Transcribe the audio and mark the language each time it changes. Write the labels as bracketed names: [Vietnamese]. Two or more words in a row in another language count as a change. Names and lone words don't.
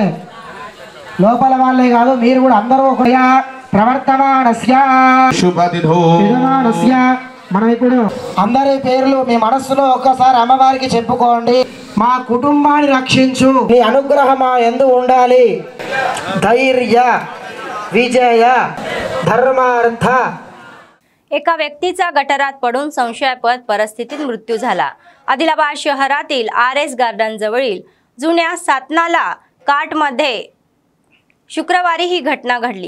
[Telugu] లోపల వాళ్ళే కాదు మీరు కూడా అందరూ ప్రవర్తమానస్య మనం ఇప్పుడు అందరి పేర్లు మీ మనస్సులో ఒక్కసారి అమ్మవారికి చెప్పుకోండి। మా కుటుంబాన్ని రక్షించు, నీ అనుగ్రహం మా యందు ఉండాలి, ధైర్య విజయ ధర్మార్థ। [Marathi] एका व्यक्तीचा गटारात पडून संशयास्पद परिस्थितीत मृत्यू झाला। आदिलाबाद शहरातील RS गार्डन जवळील जुन्या सातनाला काटमध्ये शुक्रवारी ही घटना घडली।